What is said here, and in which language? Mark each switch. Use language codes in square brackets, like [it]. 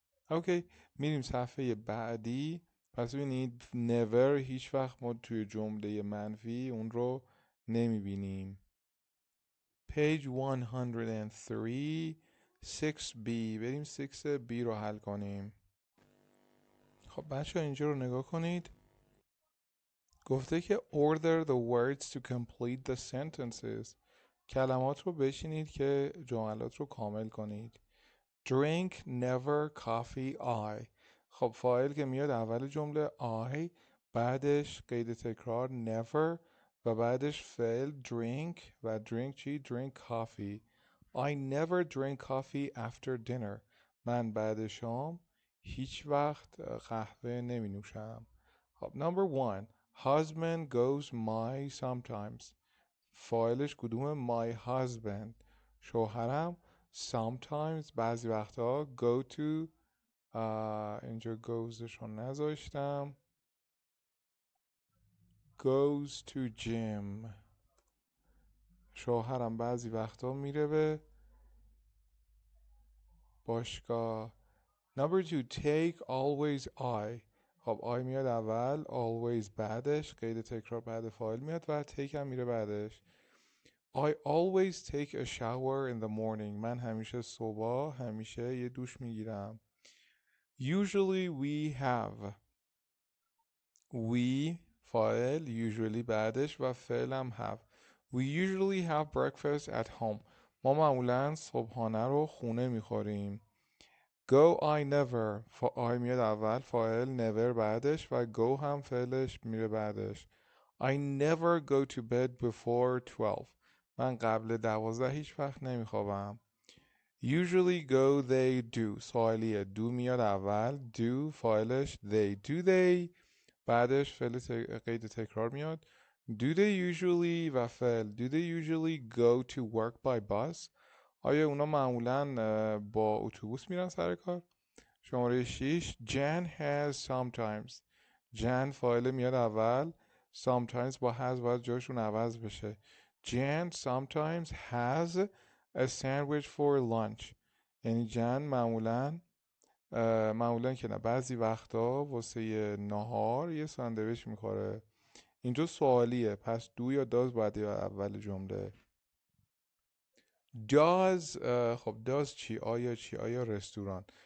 [fa] اوکی، میریم صفحه بعدی. پس ببینید never هیچ وقت ما توی جمله منفی اون رو نمیبینیم. [en] page 103 6b. [fa] بریم 6b رو حل کنیم. خب بچه اینجا رو نگاه کنید. گفته که [en] order the words to complete the sentences. [fa] کلمات رو بشینید که جملات رو کامل کنید. [en] drink never coffee I. [fa] خب فاعل که میاد اول جمله I، بعدش قید تکرار never و بعدش فعل drink و drink چی؟ [en] drink coffee. I never drink coffee after dinner. [fa] من بعد شام هیچ وقت قهوه نمی نوشم. خب [en] number one. husband goes my sometimes. [fa] فاعلش کدومه؟ my husband. شوهرم sometimes بعضی وقتا go to اینجا goesش رو نذاشتم goes to gym. شوهرم بعضی وقتا میره به باشگاه. [en] number two. take always I. [fa] خب I میاد اول، always بعدش، قید تکرار بعد فاعل میاد و take هم میره بعدش. [en] I always take a shower in the morning. [fa] من همیشه صبح همیشه یه دوش میگیرم. [en] usually we have. we [fa] فاعل [en] usually بعدش و فعلم have. we usually have breakfast at home. [fa] ما معمولا صبحانه رو خونه میخوریم. [en] go I never. [fa] I میاد اول، فاعل never بعدش و go هم فعلش میره بعدش. [en] I never go to bed before 12. [fa] من قبل 12 هیچ وقت نمیخوابم. [en] usually go they do. [fa] سوالیه، do میاد اول، do فاعلش do they بعدش فعل قید تکرار میاد. [en] do they usually و فعل do they usually go to work by bus. [fa] آیا اونا معمولا با اتوبوس میرن سر کار؟ شماره 6. [en] Jan has sometimes. [fa] Jan فاعل میاد اول، sometimes با has باید جاشون عوض بشه. [en] Jan sometimes has a sandwich for lunch. [fa] یعنی جن معمولا که نه، بعضی وقتا واسه نهار یه ساندویچ میخوره. اینجا سوالیه، پس دو یا داز باید اول جمله. does خب does چی؟ آیا چی؟ آیا رستوران.